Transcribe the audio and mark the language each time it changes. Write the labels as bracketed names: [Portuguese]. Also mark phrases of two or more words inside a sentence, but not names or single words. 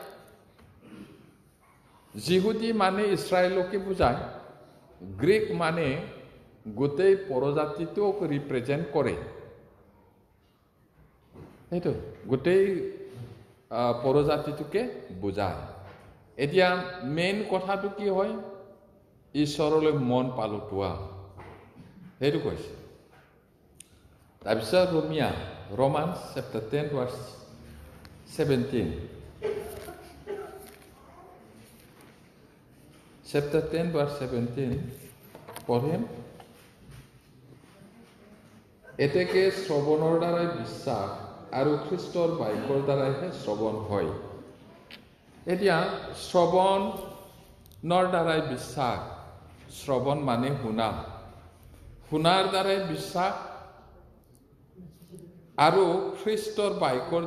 [Assamese] যিহুদী মানে ইছৰাইলকে বুজায় গ্ৰীক মানে গোটেই পৰজাতিটোক ৰিপ্ৰেজেণ্ট কৰে সেইটো গোটেই পৰজাতিটোকে বুজায় এতিয়া মেইন কথাটো কি হয় ঈশ্বৰলৈ মন পালোটোৱা সেইটো কৈছে তাৰপিছত Romans [English] chapter 10 verse 17 chapter 10 verse 17 [Assamese] পঢ়িম এতেকে শ্ৰৱণৰ দ্বাৰাই বিশ্বাস আৰু খ্ৰীষ্টৰ বাক্যৰ দ্বাৰাইহে শ্ৰৱণ হয় এতিয়া শ্ৰৱণৰ দ্বাৰাই বিশ্বাস শ্ৰৱণ মানে শুনা শুনাৰ দ্বাৰাই বিশ্বাস আৰু খ্ৰীষ্টৰ বাক্যৰ